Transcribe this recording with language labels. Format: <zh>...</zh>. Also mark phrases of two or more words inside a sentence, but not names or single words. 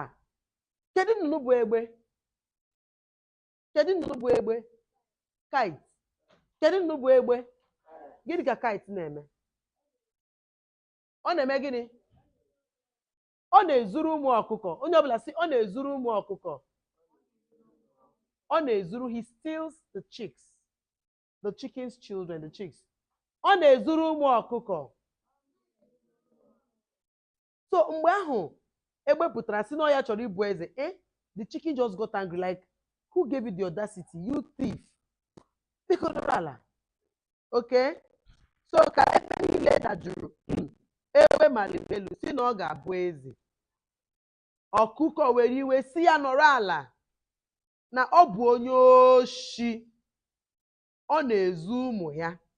<ig>Kedu nnụnụ bụ egbe? Kedu nnụnụ bụ egbe? Kite. Kedu nnụnụ bụ egbe? Gịnị ka kite na-eme? Ọ na-eme gịnị? Ọ na-ezuru ụmụ ọkụkọ. Onye ọbụla sị ọ na-ezuru ụmụ ọkụkọ. Ọ na-ezuru,</ig> <en>he steals the chicks, the chicken's children, the chicks.</en> <ig>Ọ na-ezuru ụmụ ọkụkọ. So mgbe ahụ egbe pụtara sị na ọ ya chọrọ ịbụ eze,</ig> <en>the chicken just got angry, like, who gave you the audacity, you thief?</en> <ig>Biko nọrọ ala. Okay? So ka ebe niile dajụrụ, egbe maliri elu sị na ọ ga-abụ eze. Ọkụkọ were iwe sị ya nọrọ ala na ọ bụ onye oshi, ọ na-ezu ụmụ ya.</ig>